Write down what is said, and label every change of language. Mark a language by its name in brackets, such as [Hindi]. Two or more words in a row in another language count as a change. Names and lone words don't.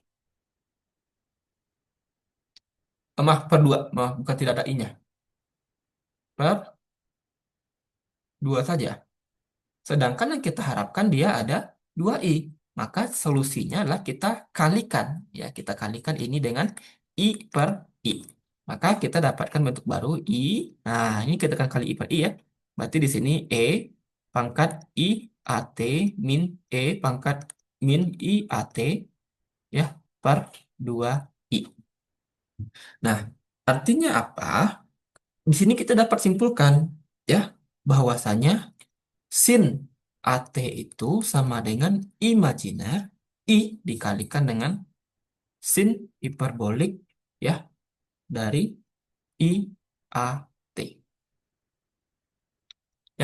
[Indonesian] Maaf, per 2. Maaf, bukan tidak ada I-nya. Per 2 saja. Sedangkan yang kita harapkan dia ada 2i. Maka solusinya adalah kita kalikan. Ya, kita kalikan ini dengan i per i. Maka kita dapatkan bentuk baru i. Nah, ini kita akan kali i per i ya. Berarti di sini e pangkat i at min e pangkat min i at ya per 2i. Nah, artinya apa? Di sini kita dapat simpulkan ya bahwasanya sin AT itu sama dengan imajiner I dikalikan dengan sin hiperbolik ya dari IAT ya.